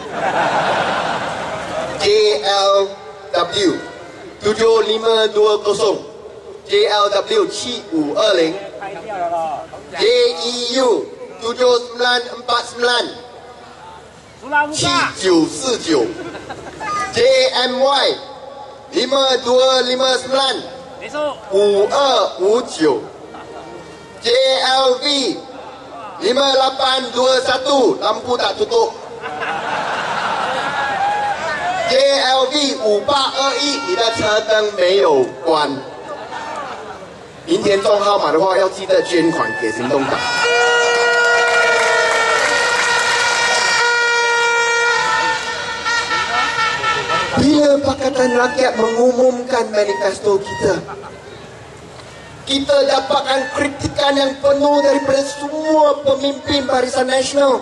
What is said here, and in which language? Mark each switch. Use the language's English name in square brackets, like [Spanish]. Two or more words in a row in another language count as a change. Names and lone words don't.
[Malay] JLW 7520 JLW 7520 JEU 7949 7949 JMY 5259 5259 JLV 5821 lampu tak tutup JLV 5821 [Chinese] 你的车灯没有关明天中号码的话要记得捐款给行动党 [Malay] bila Pakatan Rakyat mengumumkan manifesto kita dapatkan kritikan yang penuh daripada semua pemimpin Barisan Nasional.